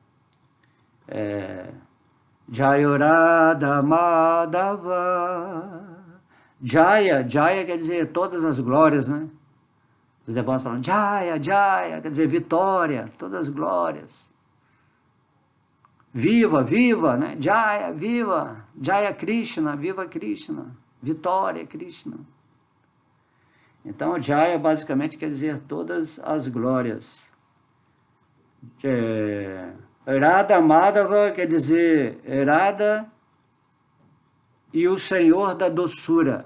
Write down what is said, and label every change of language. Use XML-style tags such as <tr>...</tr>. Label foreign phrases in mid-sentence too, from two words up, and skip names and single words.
<sa>Jaya Radha Madhava. Jaya, Jaya</sa> <pt>quer dizer todas as glórias, né? Os devotos falam</pt> <sa>Jaya, Jaya,</sa> <pt>quer dizer vitória, todas as glórias. Viva, viva, né? Jaya, viva. Jaya Krishna, viva Krishna. Vitória Krishna. Então, Jaya basicamente quer dizer todas as glórias. Radha Madhava quer dizer Radha e o Senhor da doçura.</pt>